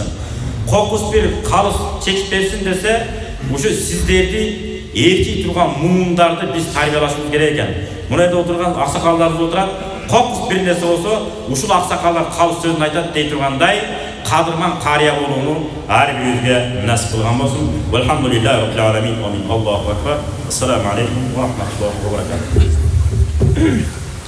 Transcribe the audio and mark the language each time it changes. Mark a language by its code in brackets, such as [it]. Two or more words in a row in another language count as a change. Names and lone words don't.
[ky] Кокус бир калыс чечип берсин десе, ушу сиздерди ээрчий турган муундарды биз тарбиялашыбыз керек экен. Мына жерде отурган аксакалдарыбыз отурат. Кокус бир нерсе болсо, ушул аксакалдар калыс сөзүн айтат дей тургандай, кадырман кария болууну ар бирибизге насып кылган болсун. [ar] والحمد لله رب العالمين. الله أكبر. السلام عليكم ورحمة الله وبركاته.